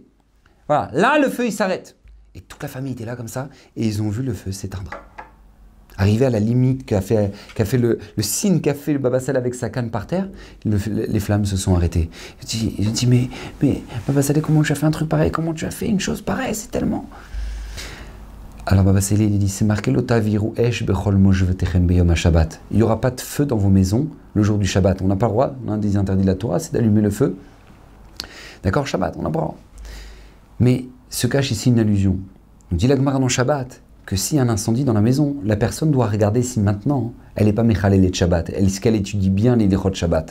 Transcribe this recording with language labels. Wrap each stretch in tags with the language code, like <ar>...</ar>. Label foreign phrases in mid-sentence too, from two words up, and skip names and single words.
<fr>Voilà, là le feu il s'arrête. Et toute la famille était là comme ça et ils ont vu le feu s'éteindre. Arrivé à la limite qu'a fait le signe qu'a fait le Baba Saleh avec sa canne par terre, les flammes se sont arrêtées. Je dis mais Baba Saleh, comment tu as fait un truc pareil? Comment tu as fait une chose pareille? C'est tellement... Alors Baba Saleh, il dit, c'est marqué</fr> <he>לא תבערו אש בכל מושבותיכם ביום השבת.</he> <fr>Il n'y aura pas de feu dans vos maisons le jour du Shabbat. On n'a pas le droit, l'un des interdits de la Torah, c'est d'allumer le feu. D'accord, Shabbat, on n'a pas le droit. Mais se cache ici une allusion. Nous dit la Gemara dans Shabbat que s'il y a un incendie dans la maison, la personne doit regarder si maintenant elle n'est pas</fr> <he>מחלל את שבת,</he> <fr>est-ce qu'elle étudie bien les</fr> <he>הלכות שבת.</he>